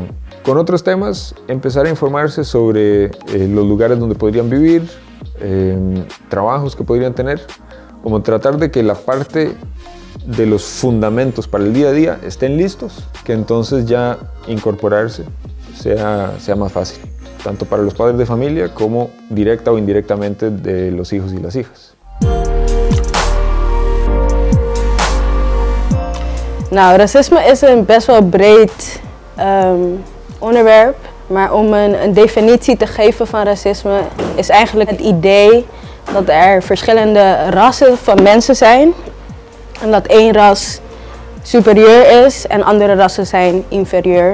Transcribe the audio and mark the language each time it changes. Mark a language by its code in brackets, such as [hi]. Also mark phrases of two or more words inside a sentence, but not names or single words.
[es] Con otros temas, empezar a informarse sobre los lugares donde podrían vivir, trabajos que podrían tener, como tratar de que la parte de los fundamentos para el día a día estén listos, que entonces ya incorporarse sea más fácil, tanto para los padres de familia como directa o indirectamente de los hijos y las hijas. [nl] Nou, racisme is een best wel breed onderwerp, maar om een definitie te geven van racisme is eigenlijk het idee dat er verschillende rassen van mensen zijn en dat één ras superieur is en andere rassen zijn inferieur.